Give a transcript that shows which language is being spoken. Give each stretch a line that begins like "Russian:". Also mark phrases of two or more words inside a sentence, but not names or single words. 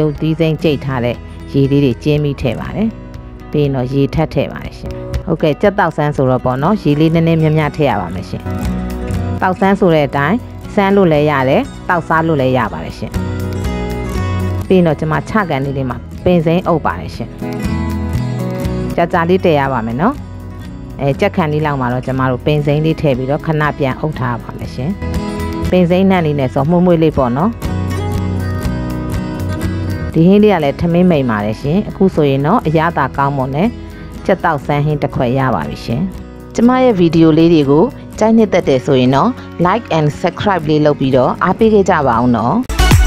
Burmese: တ်သီးစိမ်းကြိတ်ထားတဲ့ရေလေးတွေကျင်းပြီးထည့်ပါတယ်ပြီးရင်တော့ရေထပ်ထည့်ပါတယ်ရှင်ဟုတ်ကဲ့ကြက်တောက်ဆန်းဆိုတော့ပေါ့နော်ရေလေးနည်းနည်းများများထည့်ရပါမယ်ရှင်တောက်ဆန်းဆိုတဲ့အတိုင်းဆန်းလို့လည်းရတယ်တောက်စားလို့လည်းရပါတယ်ရှင်ပြီးရင်တော့ကျွန်မချကန်လေးလေးမှာပင်စိမ်းအုပ်ပါတယ်ရှင်ကြာကြာလေးတည်ရပါမယ်နော်ကြက်ခန်လေးလောက်မှာတော့ကျွန်မတို့ပင်စိမ်းလေးထည့်ပြီးတော့ခဏပြန်အုပ်ထားပါမယ်ရှင်ပင်စိမ်းနှံလေးနဲ့ဆိုမှုလေးပေါ့နော် ဒီဟင်းလေးကလည်းထမင်းမိန်ပါတယ်ရှင်အခုဆိုရင်တော့အရသာကောင်းမွန်နဲ့ကြက်တောက်ဆန်းဟင်းတစ်ခွက်ရပါပြီရှင်ကျမရဲ့ဗီဒီယိုလေးတွေကိုကြိုက်နှစ်သက်တယ်ဆိုရင်တော့
English: like and subscribe
Burmese: လေးလုပ်ပြီးတော့အားပေးခဲ့ကြပါအောင်နော်